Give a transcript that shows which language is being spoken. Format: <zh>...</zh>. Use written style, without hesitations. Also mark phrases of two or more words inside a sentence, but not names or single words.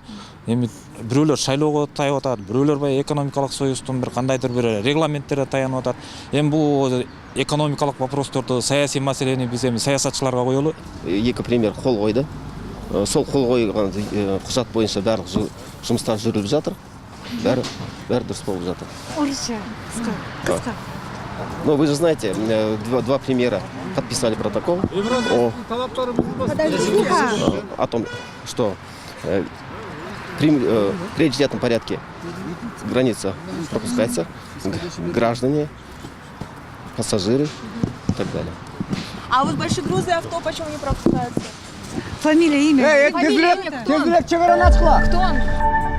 <ky>Эми бирөөлөр шайлоого таянып атат, бирөөлөр баягы экономикалык союздун бир кандайдыр бир регламенттерге таянып атат. Эми бул экономикалык вопросторду, саясий маселени биз эми саясатчыларга коелу. Эки премьер кол койду.</ky> <kk>Сол кол койгон кужат боюнча баардык жумуштар жүрүлүп жатыр.</kk> <ky>Баары дурус болуп жатыр.</ky> <kk>Орысча, кыска.</kk> <ru>Но вы же знаете, два премьера подписали протокол о том, что при приоритетном порядке граница пропускается, граждане, пассажиры и так далее. А вот большие грузы и авто почему не пропускаются? Фамилия, имя.</ru> <ky>Тезирээк чек араны ачкыла.</ky> <ru>Кто он?</ru>